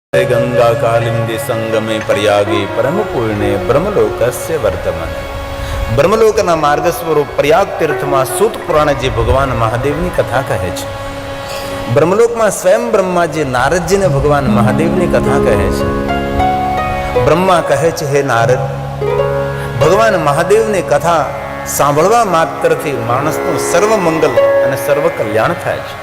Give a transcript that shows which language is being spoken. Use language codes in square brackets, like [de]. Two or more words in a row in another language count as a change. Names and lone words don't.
[sa] गंगा कालिंदी संगमे प्रयागे परम पुण्य ब्रह्मलोकस्य [gu] વર્તમાન બ્રહ્મલોકના માર્ગ સ્વરૂપ પ્રયાગ તીર્થમાં સૂત પુરાણજી ભગવાન મહાદેવની કથા કહે છે. બ્રહ્મલોકમાં સ્વયં બ્રહ્માજી નારદજીને ભગવાન મહાદેવની કથા કહે છે. બ્રહ્મા કહે છે, હે નારદ, ભગવાન મહાદેવની કથા સાંભળવા માત્રથી માણસનું સર્વ મંગલ અને સર્વ કલ્યાણ થાય છે.